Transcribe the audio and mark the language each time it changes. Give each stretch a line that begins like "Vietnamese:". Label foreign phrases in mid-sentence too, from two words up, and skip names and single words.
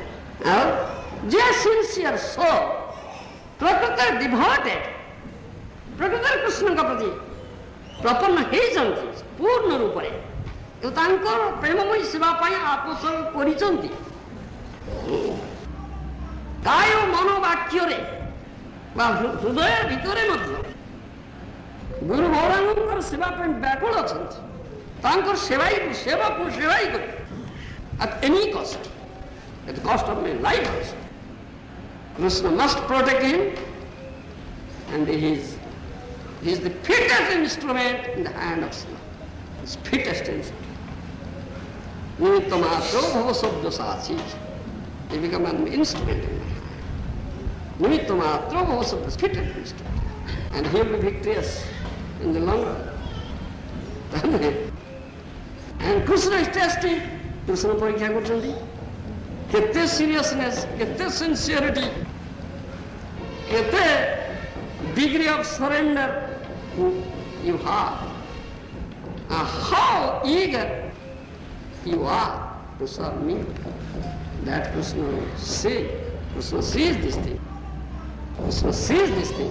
Odia: ଆଉ ଯିଏ
English: sincere soul,
Odia: ପ୍ରକୃତରେ ଡିଭୋଟେଡ୍, ପ୍ରକୃତରେ କୃଷ୍ଣଙ୍କ ପ୍ରତି ପ୍ରପନ୍ନ ହେଇଛନ୍ତି ପୂର୍ଣ୍ଣ ରୂପରେ, ତାଙ୍କର ପ୍ରେମମୟୀ ସେବା ପାଇଁ ଆତ୍ମୋତ୍ସର୍ଗ କରିଛନ୍ତି, କାୟ ମନୋବାକ୍ୟରେ
Bangla: বা হৃদয়ের ভিতরে
Odia: ମଧ୍ୟ ଗୁରୁ ଗୌରାଙ୍ଗଙ୍କର ସେବା ପାଇଁ ବ୍ୟାକୁଳ ଅଛନ୍ତି। ତାଙ୍କର ସେବାକୁ ସେବା ହିଁ କରିବେ
English: at any cost, at the cost of my life also. Krishna must protect him, and he is the fittest instrument in the hand of Shiva. His fittest instrument.
Sanskrit: निमित्त मात्रो भव सब्द सचि.
English: He become an instrument in my hand.
Sanskrit: निमित्त मात्रो भव सब्द,
English: fittest instrument. And he will be victorious in the long run. And Krishna is testing.
Odia: Krishna ପରୀକ୍ଷା କରୁଛନ୍ତି କେତେ ସିରିୟସନେସ୍, କେତେ ସିନ୍ସିୟରିଟି, କେତେ
English: degree of surrender you have, and how eager you are to serve me. That Krishna sees. Krishna sees this thing. Krishna sees this thing.